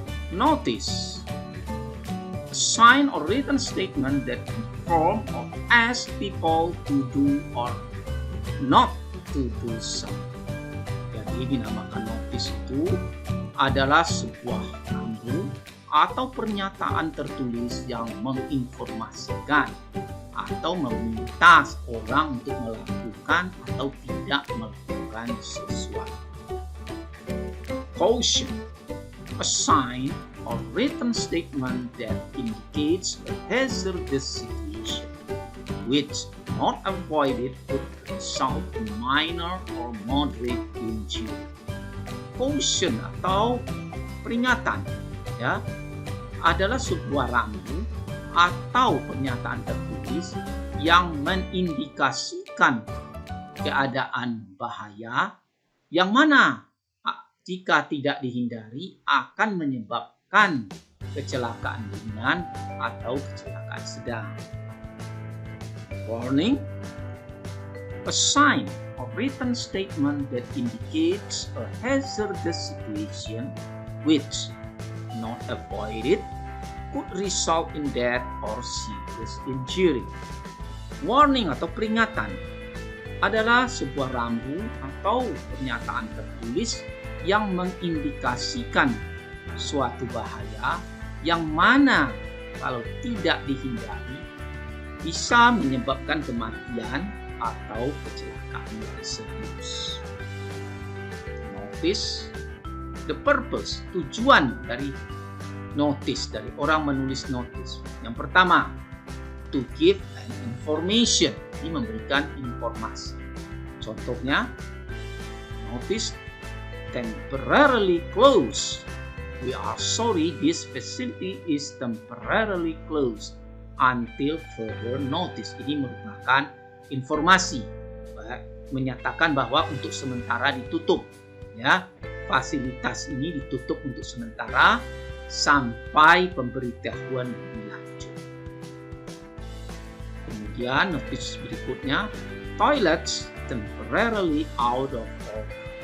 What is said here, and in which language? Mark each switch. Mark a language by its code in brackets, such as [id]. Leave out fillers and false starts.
[en] Notice, a sign or written statement that inform or ask people to do or not to do something. [id] Jadi dinamakan notice itu adalah sebuah rambu atau pernyataan tertulis yang menginformasikan atau meminta orang untuk melakukan atau tidak melakukan sesuatu. [en] Caution, a sign or written statement that indicates a hazardous situation which, not avoided, could result in minor or moderate injury. [id] Caution atau peringatan, ya, adalah sebuah rambu atau pernyataan tertulis yang mengindikasikan keadaan bahaya yang mana jika tidak dihindari akan menyebabkan kecelakaan ringan atau kecelakaan sedang. [en] Warning, a sign or written statement that indicates a hazardous situation which, not avoided, could result in death or serious injury. [id] Warning atau peringatan adalah sebuah rambu atau pernyataan tertulis yang mengindikasikan suatu bahaya yang mana kalau tidak dihindari bisa menyebabkan kematian atau kecelakaan yang serius. Notice, [en] the purpose, [id] tujuan dari notice, dari orang menulis notice. Yang pertama, [en] to give an information, [id] ini memberikan informasi. [en] Contohnya, notice temporarily closed. We are sorry, this facility is temporarily closed until further notice. [id] Ini merupakan informasi, menyatakan bahwa untuk sementara ditutup, ya. Fasilitas ini ditutup untuk sementara sampai pemberitahuan lebih lanjut. Kemudian notice berikutnya, [en] toilets temporarily out of order.